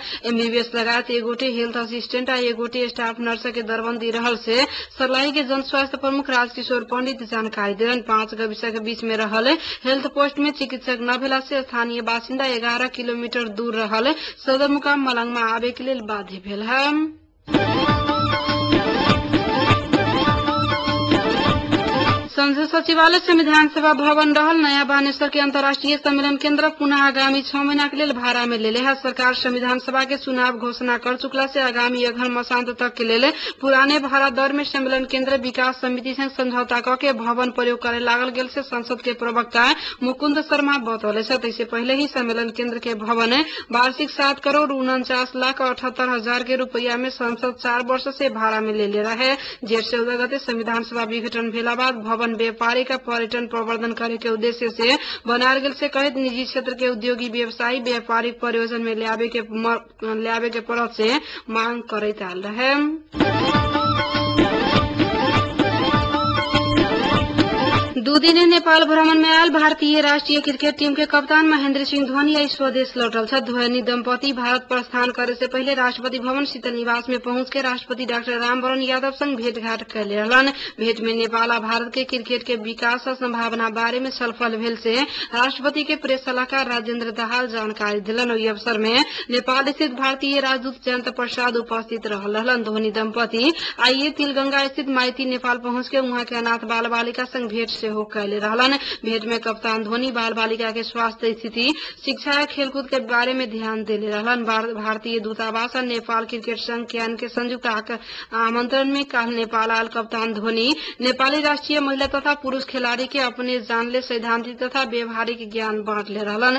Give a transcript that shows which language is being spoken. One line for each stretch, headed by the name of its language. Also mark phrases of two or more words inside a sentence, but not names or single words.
Maithili: एमबीबीएस लगायत 1 गोटे हेल्थ असिस्टेंट और 1 गोटे स्टाफ नर्स के दरबंदी रहल से सर्लाही के जन स्वास्थ्य प्रमुख राजकिशोर पंडित जानकारी दिलन। 5 गाविस के बीच में रहल हेल्थ पोस्ट में चिकित्सक न भेला से स्थानीय बासिंदा 11 किलोमीटर दूर रहल सदरमुकाम मलंग में आवे के लिए बाध्य भेल है। संसद सचिवालय संविधान सभा भवन रहल नया बानेश्वर के अंतर्राष्ट्रीय सम्मेलन केंद्र पुनः आगामी 6 महीना के लिए भाड़ा में ले है। सरकार संविधान सभा के चुनाव घोषणा कर चुकला से आगामी अगहन मसांत तक के लिए पुराने भाड़ा दर में सम्मेलन केंद्र विकास समिति से समझौता करके भवन प्रयोग करे लागल गेल से संसद के प्रवक्ता मुकुंद शर्मा बतौले। इससे पहले ही सम्मेलन केंद्र के भवन वार्षिक 7 करोड़ 49,78,000 के रुपया में संसद 4 वर्ष से भाड़ा में ले रहा है। जेठ 14 गते संविधान सभा विघटन भेला बाद भवन व्यापारी का पर्यटन प्रवर्धन करे के उद्देश्य से बनाल गेल से कहित निजी क्षेत्र के उद्योगी व्यवसायी व्यापारिक प्रयोजन में ल्यावे के पड़त से मांग करैत आल रहे। 2 दिने नेपाल भ्रमण में आयल भारतीय राष्ट्रीय क्रिकेट टीम के कप्तान महेंद्र सिंह धोनी आज स्वदेश लौटल छ। धोनी दंपति भारत प्रस्थान करे से पहले राष्ट्रपति भवन शीतल निवास में पहुंच के राष्ट्रपति डॉक्टर रामवरण यादव संग भेंटघाट कैले रहलन। भेंट में नेपाल और भारत के क्रिकेट के विकास और संभावना बारे में छलफल भेल से राष्ट्रपति के प्रेस सलाहकार राजेंद्र दाहाल जानकारी दिलन। ओहि अवसर में नेपाल स्थित भारतीय राजदूत जयंत प्रसाद उपस्थित रहलन। धोनी दंपति आइए तिलगंगा स्थित माइती नेपाल पहुंच के वहां के अनाथ बाल बालिका संग भेंट से कैले रहलन। भेंट में कप्तान धोनी बाल बालिका के स्वास्थ्य स्थिति, शिक्षा, खेलकूद के बारे में ध्यान देले रहलन। भारतीय दूतावास और नेपाल क्रिकेट संघ कैन के संयुक्त आमंत्रण में कल नेपाल आयल कप्तान धोनी नेपाली राष्ट्रीय महिला तथा पुरुष खिलाड़ी के अपने जानले सैद्धांतिक तथा व्यवहारिक ज्ञान बांटले रहलन।